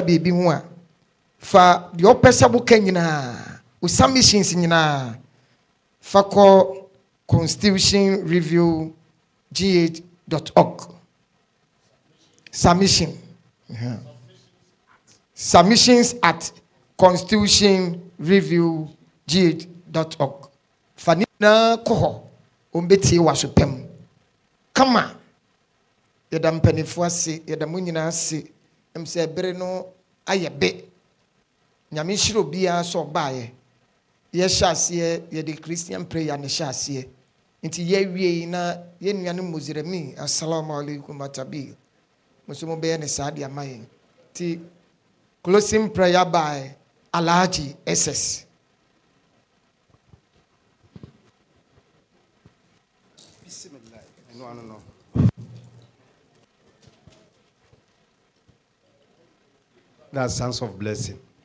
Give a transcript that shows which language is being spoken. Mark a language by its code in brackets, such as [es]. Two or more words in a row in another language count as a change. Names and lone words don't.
[ak] biribi ho a fa deɛ wopɛ sɛ woka nyinaa wo submissions nyinaa fa kɔ constitutionreview.gh.org submission [en] submissions at constitutionreview.gh.org [ak] fa ne nyinaa kɔ hɔ ɔmbɛtie wɔ so pɛm kama yɛda mpanimfoɔ ase yɛda mo nyinaa ase ɛm sɛ ɛbere no ayɛ be nyame hyira obiara sɛ ɔbaeɛ yɛhyɛ aseɛ yɛde [en] christian prayer [ak] ne hyɛ aseɛ nti yɛawie na yɛnnua no mozirami [ar] السلام عليكم [ak] atabi mo so mobɛyɛ ne saa de ama yɛn nti [en] closing prayer by Alhaji SS. That's Sons of Blessing.